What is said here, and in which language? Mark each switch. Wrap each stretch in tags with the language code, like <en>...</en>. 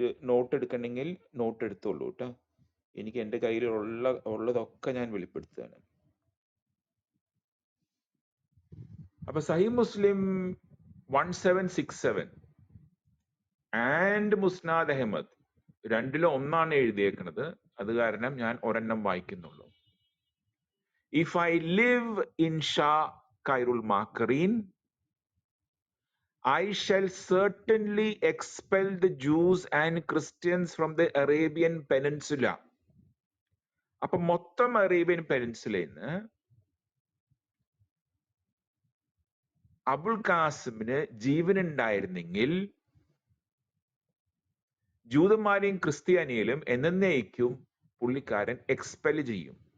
<ml>Not എടുക്കണമെങ്കിൽ not എടുത്തോളൂ കേട്ടോ. എനിക്ക് എൻ്റെ കയ്യിൽ ഉള്ളതൊക്കെ ഞാൻ വെളിപ്പെടുത്തുകയാണ്. അപ്പൊ സഹി മുസ്ലിം 1767 ആൻഡ് മുസ്നാദ് അഹമ്മദ് രണ്ടിലും ഒന്നാണ് എഴുതിയേക്കുന്നത്. അത് കാരണം ഞാൻ ഒരെണ്ണം വായിക്കുന്നുള്ളൂ.</ml> <en>if I live</en> <ar>ഇൻ ഷാ ഖൈറുൽ മാക്കറീൻ</ar> <en>I shall certainly expel the Jews and Christians from the Arabian Peninsula.</en> <ml>അപ്പൊ മൊത്തം അറേബ്യൻ പെനിൻസുലയിൽ നിന്ന് അബുൽ ഖാസിമിന് ജീവനുണ്ടായിരുന്നെങ്കിൽ ജൂതന്മാരെയും ക്രിസ്ത്യാനിയിലും എന്നേക്കും പുള്ളിക്കാരൻ എക്സ്പെൽ ചെയ്യും.</ml>